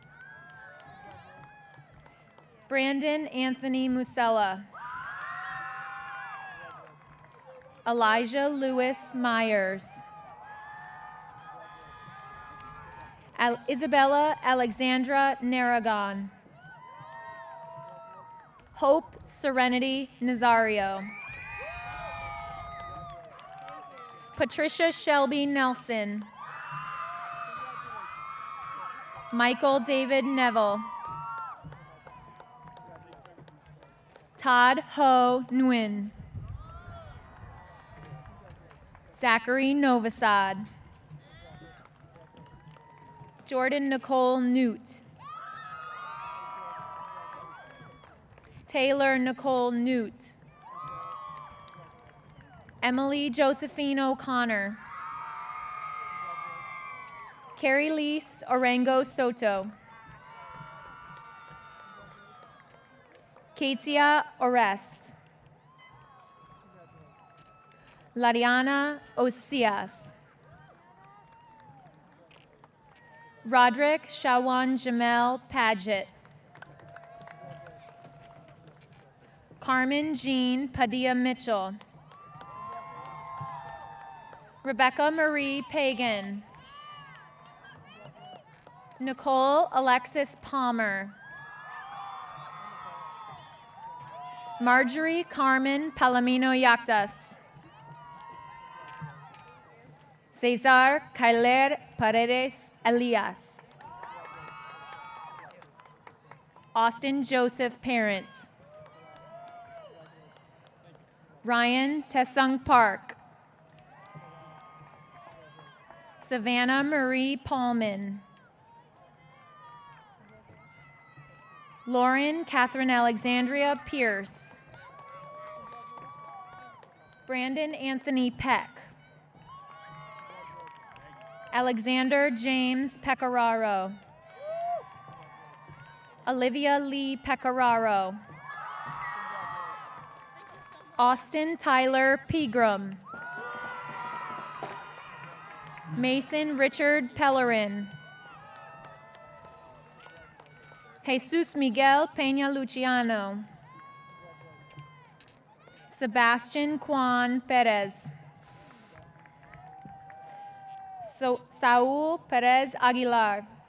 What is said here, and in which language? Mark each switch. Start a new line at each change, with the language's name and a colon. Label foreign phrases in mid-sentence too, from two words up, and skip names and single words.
English: Brandon Anthony Musella. Elijah Lewis Myers. Isabella Alexandra Naragon. Hope Serenity Nazario. Patricia Shelby Nelson. Michael David Neville. Todd Ho Nguyen. Zachary Novosad. Jordan Nicole Newt. Taylor Nicole Newt. Emily Josephine O'Connor. Carrie Lise Orengo Soto. Katia Orest. Lariana Osias. Roderick Shawan Jamel Paget. Carmen Jean Padilla Mitchell. Rebecca Marie Pagan. Nicole Alexis Palmer. Marjorie Carmen Palomino Yactas. Cesar Kyler Paredes Elias. Austin Joseph Parent. Ryan Tessung Park. Savannah Marie Paulman. Lauren Catherine Alexandria Pierce. Brandon Anthony Peck. Alexander James Pecoraro. Olivia Lee Pecoraro. Austin Tyler Pegram. Mason Richard Pellerin. Jesus Miguel Peña Luciano. Sebastian Juan Perez. Saul Perez Aguilar.